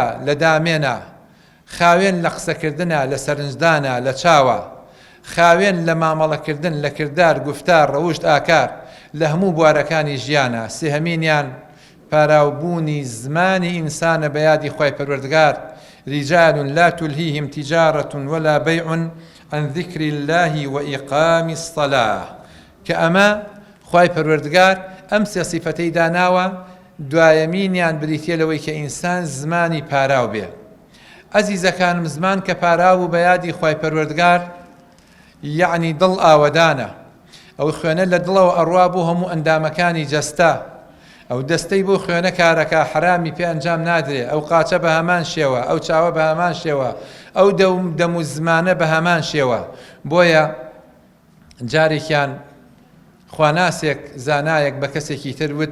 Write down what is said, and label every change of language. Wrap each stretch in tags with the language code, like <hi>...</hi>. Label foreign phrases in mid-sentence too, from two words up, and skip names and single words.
<ckb>لە دامێنە خاوێن لە قسەکردنە لە سەرنجدانە لە چاوە خاوێن لە مامەڵەکردن لە کردار گفتار ڕەوشت ئاکار لە هەموو بوارەکانی ژیانە سێهەمینیان پاراوبوونی زمانی ئینسانە بە یادی خۆی پەروەردگار</ckb> <ar>رجال لا تلهيهم تجارة ولا بيع عن ذكر الله وإقام الصلاة كأما خواهي پروردگار أمس صفتي داناوة</ar> <ckb>دوایەمینیان بریتێ لەوەی کە ئینسان زمانی پاراو بێ ئەزیزەکانم زمان کە پاراو و بە یادی خی پەروەردگار یعنی دڵ ئاوەدانە ئەو خوێنە لە دڵەوە ئەڕوا بۆ هەموو ئەندامەکانی جەستە ئەو دەستەی بۆ خوێنە کارەکە حرامی پێ ئەنجام نادرێ ئەو قاچە بە هەمان شێوە ئەو چاوە بە هەمان شێوە ئەو دەم و زمانە بە هەمان شێوە بۆیە جارێکیان خواناسێک زانایەک بە کەسێکی تر</ckb>